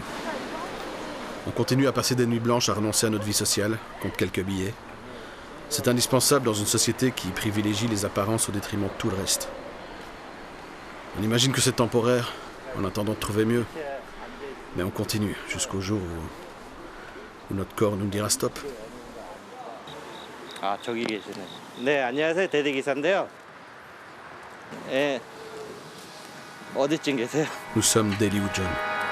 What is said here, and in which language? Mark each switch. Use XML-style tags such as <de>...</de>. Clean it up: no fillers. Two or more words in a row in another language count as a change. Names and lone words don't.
<fr>On continue à passer des nuits blanches à renoncer à notre vie sociale, contre quelques billets. C'est indispensable dans une société qui privilégie les apparences au détriment de tout le reste. On imagine que c'est temporaire, en attendant de trouver mieux. Mais on continue jusqu'au jour où notre corps nous dira stop.</fr> <ko>아, 저기 계시네. 네, 안녕하세요. 대리기사인데요. 예. 어디쯤 계세요?</ko> <fr>Nous sommes Daily John.</fr>